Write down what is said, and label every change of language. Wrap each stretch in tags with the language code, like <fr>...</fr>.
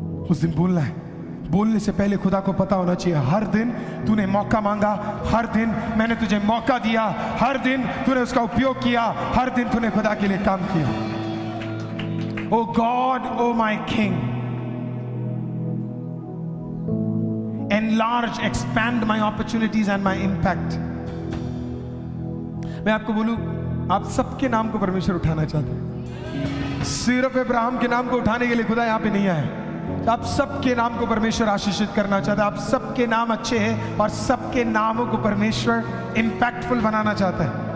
<hi>उस दिन बोलना है। बोलने से पहले खुदा को पता होना चाहिए, हर दिन तूने मौका मांगा, हर दिन मैंने तुझे मौका दिया, हर दिन तूने उसका उपयोग किया, हर दिन तूने खुदा के लिए काम किया।</hi> <en>Oh God, oh my king, enlarge, expand my opportunities and my impact।</en> <hi>मैं आपको बोलूं, आप सबके नाम को परमेश्वर उठाना चाहते हैं। सिर्फ अब्राहम के नाम को उठाने के लिए खुदा यहां पे नहीं आया। आप सबके नाम को परमेश्वर आशीषित करना चाहता है। आप सबके नाम अच्छे हैं और सबके नामों को परमेश्वर इंपैक्टफुल बनाना चाहता है।</hi>